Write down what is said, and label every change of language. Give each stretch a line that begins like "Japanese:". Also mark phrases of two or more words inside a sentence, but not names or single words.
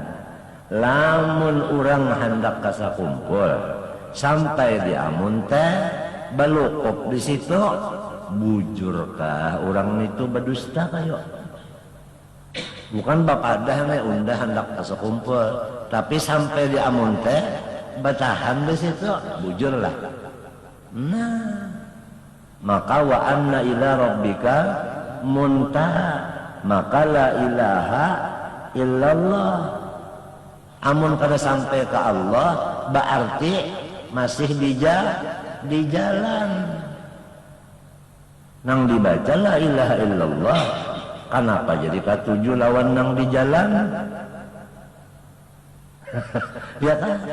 Banjar: Lamun orang hendak ka sakumpul sampai di Amuntai balukop di situ. Bujurkah orang itu berdusta kayo? Bukan bapadah undah hendak sekumpul, tapi sampai di Amunte batahan di situ bujurlah. Nah,
Arabic: maka wa anna ila rabbika muntaha, maka la ilaha illallah.
Banjar: Amun kada sampai ke Allah berarti masih di jalan. Nang dibaca
Arabic: la ilaha illallah,
Banjar: kenapa jadi katujuh lawan nang di jalan? Ya kan?